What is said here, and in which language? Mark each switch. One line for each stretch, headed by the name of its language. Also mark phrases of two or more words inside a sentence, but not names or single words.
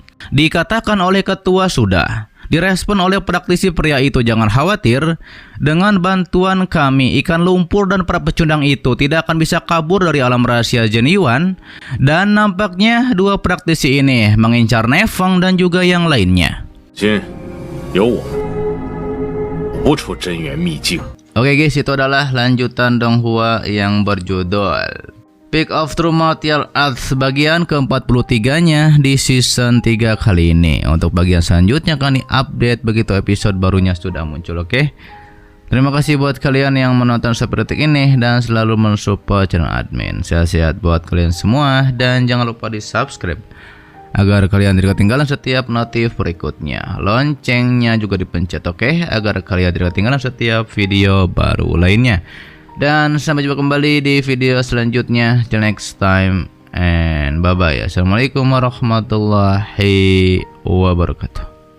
Indonesian: Dikatakan oleh ketua sudah. Direspon oleh praktisi pria itu, jangan khawatir, dengan bantuan kami ikan lumpur dan para pecundang itu tidak akan bisa kabur dari alam rahasia Zhen Yuan. Dan nampaknya dua praktisi ini mengincar Nefeng dan juga yang lainnya.
Chinese: 今由我不出真元秘境。
Indonesian: Oke guys, itu adalah lanjutan Donghua yang berjudul Peak of True Martial Arts bagian ke-43-nya di season 3 kali ini. Untuk bagian selanjutnya akan update begitu episode barunya sudah muncul, oke? Terima kasih buat kalian yang menonton sampai detik ini dan selalu mensupport channel admin. Sehat-sehat buat kalian semua dan jangan lupa di subscribe agar kalian tidak ketinggalan setiap notif berikutnya. Loncengnya juga dipencet, oke? Agar kalian tidak ketinggalan setiap video baru lainnya. Dan sampai jumpa kembali di video selanjutnya.
English: Till next time and bye bye.
Arabic: السلام عليكم ورحمة الله وبركاته.